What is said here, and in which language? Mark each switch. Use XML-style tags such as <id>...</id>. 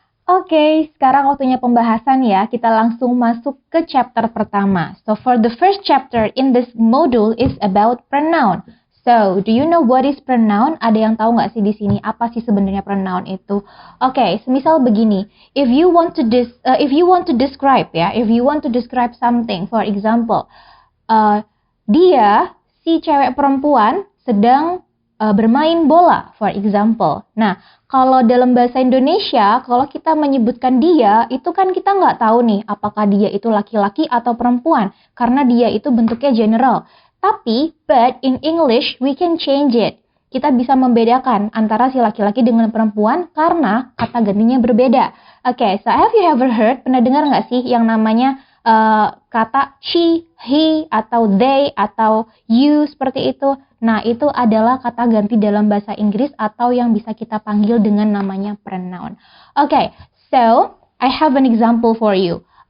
<id>Oke, sekarang waktunya pembahasan ya. Kita langsung masuk ke chapter pertama.</id> <en>So, for the first chapter in this module is about pronoun. So, do you know what is pronoun?</en> <id>Ada yang tahu nggak sih di sini apa sih sebenarnya pronoun itu? Oke, semisal begini.</id> <en>If you want to describe something, for example,</en> <id>dia si cewek perempuan sedang bermain bola,</id> <en>for example.</en> <id>Nah, kalau dalam bahasa Indonesia, kalau kita menyebutkan dia, itu kan kita nggak tahu nih, apakah dia itu laki-laki atau perempuan, karena dia itu bentuknya general. Tapi,</id> <en>but in English, we can change it.</en> <id>Kita bisa membedakan antara si laki-laki dengan perempuan karena kata gantinya berbeda. Oke,</id> <en>so have you ever heard,</en> <id>pernah dengar nggak sih yang namanya kata she, he, atau they, atau you, seperti itu? Nah, itu adalah kata ganti dalam bahasa Inggris atau yang bisa kita panggil dengan namanya pronoun.</id> <en>Oke, so I have an example for you.</en>